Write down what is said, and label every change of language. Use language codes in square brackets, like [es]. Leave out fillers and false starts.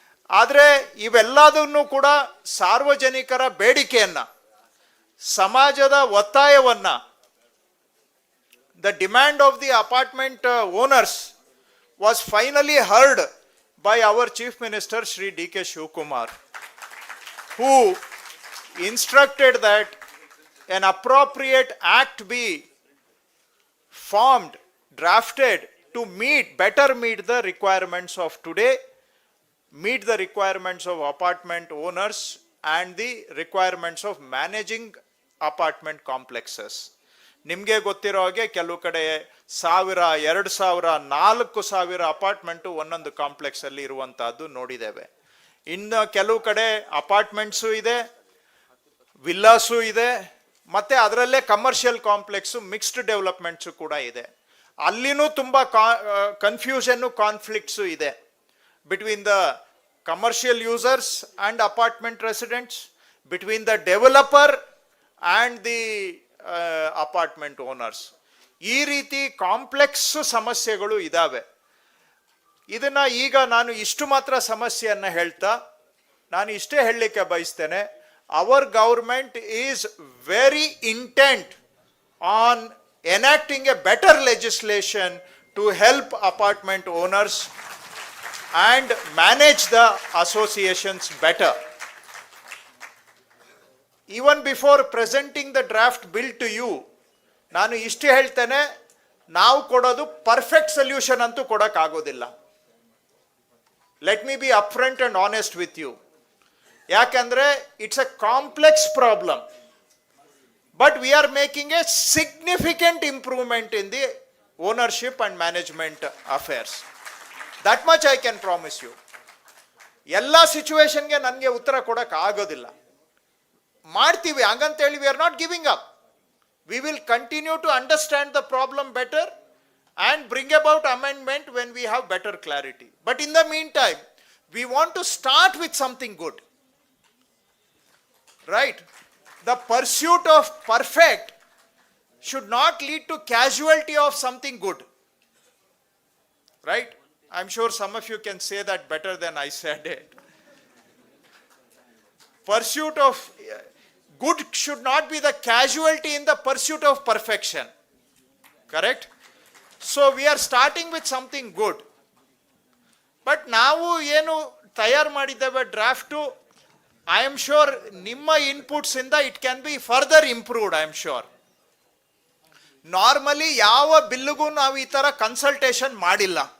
[kn] ಆದರೆ ಇವೆಲ್ಲದನ್ನು ಕೂಡ ಸಾರ್ವಜನಿಕರ ಬೇಡಿಕೆಯನ್ನು, ಸಮಾಜದ ಒತ್ತಾಯವನ್ನು, [en] The demand of the apartment owners was finally heard by our Chief Minister Shri D.K. Shivkumar, who instructed that an appropriate act be formed, drafted to better meet the requirements of today, meet the requirements of apartment owners and the requirements of managing apartment complexes. [kn] ನಿಮಗೆ ಗೊತ್ತಿರೋ ಹಾಗೆ ಕೆಲವು ಕಡೆ 1000, 2000, 4000 apartment ಒಂದೊಂದು complex ಅಲ್ಲಿ ಇರುವಂತಹದ್ದು ನೋಡಿದ್ದೇವೆ. ಇನ್ನು ಕೆಲವು ಕಡೆ ಅಪಾರ್ಟ್ಮೆಂಟ್ಸು ಇದೆ, ವಿಲ್ಲಾಸು ಇದೆ, ಮತ್ತೆ ಅದರಲ್ಲೇ ಕಮರ್ಷಿಯಲ್ ಕಾಂಪ್ಲೆಕ್ಸು, ಮಿಕ್ಸ್ಡ್ ಡೆವಲಪ್ಮೆಂಟ್ಸು ಕೂಡ ಇದೆ. ಅಲ್ಲಿನೂ ತುಂಬ ಕನ್ಫ್ಯೂಷನ್ನು, ಕಾನ್ಫ್ಲಿಕ್ಟ್ಸು ಇದೆ [en] between the commercial users and apartment residents, between the developer and the [kn] apartment owners. ಈ ರೀತಿ ಕಾಂಪ್ಲೆಕ್ಸ್ ಸಮಸ್ಯೆಗಳು ಇದ್ದಾವೆ. ಇದನ್ನ ಈಗ ನಾನು ಇಷ್ಟು ಮಾತ್ರ ಸಮಸ್ಯೆಯನ್ನು ಹೇಳ್ತಾ ನಾನು ಇಷ್ಟೇ ಹೇಳಲಿಕ್ಕೆ ಬಯಸ್ತೇನೆ. [en] Our government is very intent on enacting a better legislation to help apartment owners and manage the associations better. Even before presenting the draft bill to you, [kn] ನಾನು ಇಷ್ಟು ಹೇಳ್ತೇನೆ, ನಾವು ಕೊಡೋದು ಪರ್ಫೆಕ್ಟ್ ಸೊಲ್ಯೂಷನ್ ಅಂತೂ ಕೊಡೋಕ್ಕಾಗೋದಿಲ್ಲ. [en] Let me be upfront and honest with you. ಯಾಕಂದ್ರೆ it's a complex problem. But we are making a significant improvement in the ownership and management affairs. That much I can promise you. [kn] ಎಲ್ಲ ಸಿಚುವೇಶನ್ಗೆ ನನಗೆ ಉತ್ತರ ಕೊಡಕ್ಕೆ ಆಗೋದಿಲ್ಲ. ಮಾಡ್ತೀವಿ ಹಂಗಂತೇಳಿ [en] we are not giving up. We will continue to understand the problem better and bring about amendment when we have better clarity. But in the meantime, we want to start with something good. Right? The pursuit of perfect should not lead to casualty of something good. Right? I'm sure some of you can say that better than I said it. Pursuit of good should not be the casualty in the pursuit of perfection. Correct? So we are starting with something good. But [kn] ನಾವು ಏನು ತಯಾರು ಮಾಡಿದ್ದೇವೆ draft, [en] I am sure [kn] ನಿಮ್ಮ inputs ಇಂದ [en] It can be further improved. I am sure. [kn] Normally ಯಾವ ಬಿಲ್ಗೂ ನಾವು ಈ ತರ ಕನ್ಸಲ್ಟೇಷನ್ ಮಾಡಿಲ್ಲ.